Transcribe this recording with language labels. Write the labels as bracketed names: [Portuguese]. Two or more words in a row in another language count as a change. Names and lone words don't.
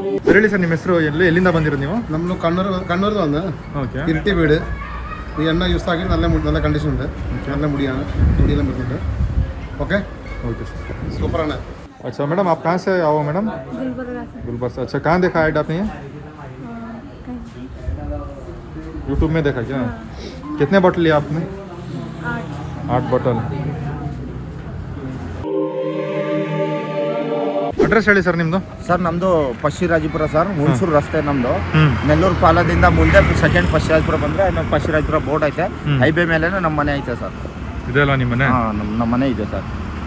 [Kannada] ಸರ್ ಹೇಳಿ ಸರ್ ನಿಮ್ಮ ಹೆಸರು ಎಲ್ಲಿಂದ ಬಂದಿರೋದು ನೀವು? [Malayalam] നമ്മൾ കണ്ണൂർ വന്ന് ഓക്കെ ഇരട്ടി വീട് ഈ എണ്ണ യൂസ് ആക്കി നല്ല കണ്ടീഷൻ ഉണ്ട് നല്ല മുടിയാണ് മുടിയെല്ലാം വരുന്നുണ്ട് ഓക്കെ [English] OK sir [Malayalam] സൂപ്പറാണ് [Hindi] अच्छा मैडम आप कहाँ से आओ मैडम? गुलबर्गा से गुलबर्गा से। अच्छा कहाँ देखा ऐड आपने ये? यूट्यूब में देखा क्या? कितने बॉटल लिया आपने? 8 बॉटल। [Kannada] ಅಡ್ರೆಸ್ ಹೇಳಿ ಸರ್ ನಿಮ್ಮದು? ಸರ್ ನಮ್ಮದು ಪಶ್ಚಿರಾಜಪುರ ಸರ್, ಹುಣಸೂರು ರಸ್ತೆ ನಮ್ಮದು. ಹ್ಞೂ ನೆಲ್ಲೂರು ಪಾಲದಿಂದ ಮುಂದೆ ಸೆಕೆಂಡ್ ಪಶ್ಚಿರಾಜಪುರ ಬಂದರೆ ನಮ್ಮ ಪಶ್ಚಿರಾಜಪುರ ಬೋರ್ಡ್ ಐತೆ. ಹೈವೇ ಮೇಲೆ ನಮ್ಮ ಮನೆ ಐತೆ ಸರ್. ಇದೆಲ್ಲ ನಿಮ್ಮ ಮನೆ? ಹಾಂ, ನಮ್ಮ ಮನೆ ಇದೆ ಸರ್.